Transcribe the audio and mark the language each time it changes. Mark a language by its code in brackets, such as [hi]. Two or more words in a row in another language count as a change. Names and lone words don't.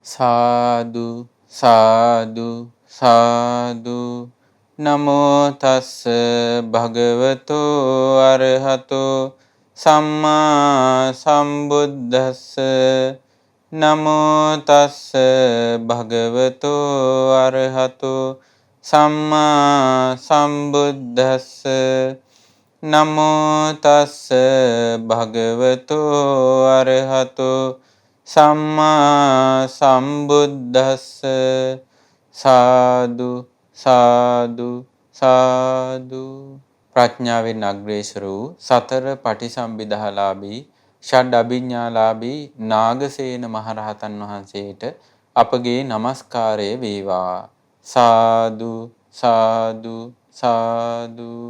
[pi] සාදු සාදු සාදු නමෝ තස්ස භගවතු අරහතෝ සම්මා සම්බුද්දස්ස නමෝ තස්ස භගවතු අරහතෝ සම්මා සම්බුද්දස්ස නමෝ තස්ස භගවතු අරහතෝ සම්මා සම්බුද්දස්ස සාදු [si] සාදු සාදු ප්‍රඥාවෙන් අග්‍රේසර වූ සතර පටිසම්භිදාලාභී ෂඩ් අභිඥාලාභී නාගසේන මහරහතන් වහන්සේට අපගේ নমස්කාරය වේවා. [pi] සාදු සාදු සාදු.